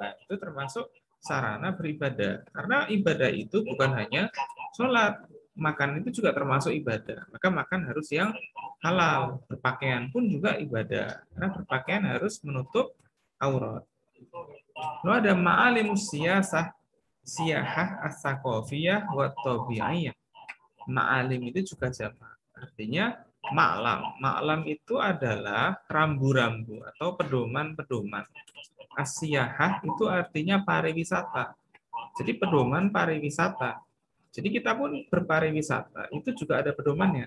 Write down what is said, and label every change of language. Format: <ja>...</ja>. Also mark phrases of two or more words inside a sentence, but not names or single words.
<id>Nah, itu termasuk sarana beribadah. Karena ibadah itu bukan hanya sholat, makan itu juga termasuk ibadah. Maka makan harus yang halal. Berpakaian pun juga ibadah. Karena berpakaian harus menutup aurat. Lalu ada</id> <ar>معالم السياحة الثقافية والطبيعية.</ar> <id>Ma'alim itu juga jamak. Artinya ma'lam. Ma'lam itu adalah rambu-rambu atau pedoman-pedoman. As-siyahah itu artinya pariwisata. Jadi pedoman pariwisata. Jadi kita pun berpariwisata, itu juga ada pedomannya.</id>